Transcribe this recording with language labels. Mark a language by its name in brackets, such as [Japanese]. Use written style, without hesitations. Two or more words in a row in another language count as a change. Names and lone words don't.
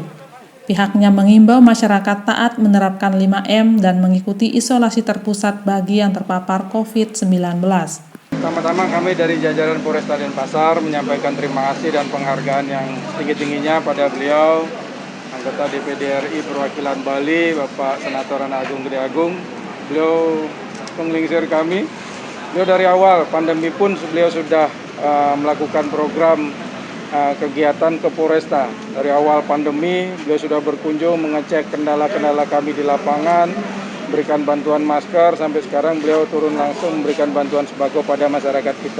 [Indonesian] Pihaknya mengimbau masyarakat taat menerapkan 5M dan mengikuti isolasi terpusat bagi yang terpapar COVID-19. Pertama-tama kami dari jajaran Polresta Denpasar menyampaikan terima kasih dan penghargaan yang setinggi-tingginya pada beliau, anggota DPD RI perwakilan Bali, Bapak Senator Ana Agung Gede Agung. Beliau penglingsir kami. Beliau dari awal pandemi pun beliau sudah melakukan program kegiatan ke Polresta. Dari awal pandemi beliau sudah berkunjung mengecek kendala-kendala kami di lapangan, berikan bantuan masker, sampai sekarang beliau turun langsung memberikan bantuan sembako pada masyarakat kita.